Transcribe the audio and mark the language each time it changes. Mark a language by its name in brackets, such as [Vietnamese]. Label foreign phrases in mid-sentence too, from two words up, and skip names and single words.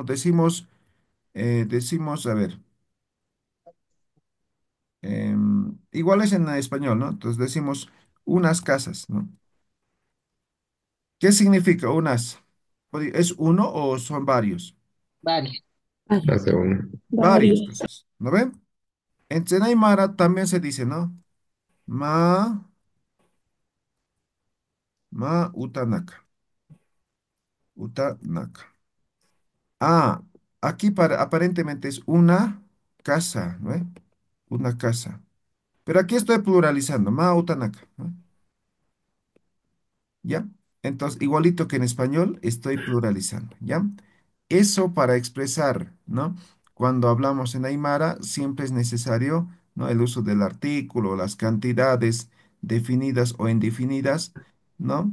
[Spanish] Decimos, a ver, igual es en español, ¿no? Entonces decimos unas casas, ¿no? ¿Qué significa unas? ¿Es uno o son varios? Varios. Varios. Hace uno. Varias Varios. casas, ¿no ven? En Aymara también se dice, ¿no? [Aymara] Ma, ma utanaka, utanaka. [Spanish] Ah, aquí aparentemente es una casa, ¿no? Una casa. Pero aquí estoy pluralizando, [Aymara] ma utanaka, [Spanish] ¿no? ¿Ya? Entonces, igualito que en español, estoy pluralizando, ¿ya? Eso para expresar, ¿no? Cuando hablamos en Aymara, siempre es necesario, ¿no? El uso del artículo, las cantidades definidas o indefinidas, ¿no?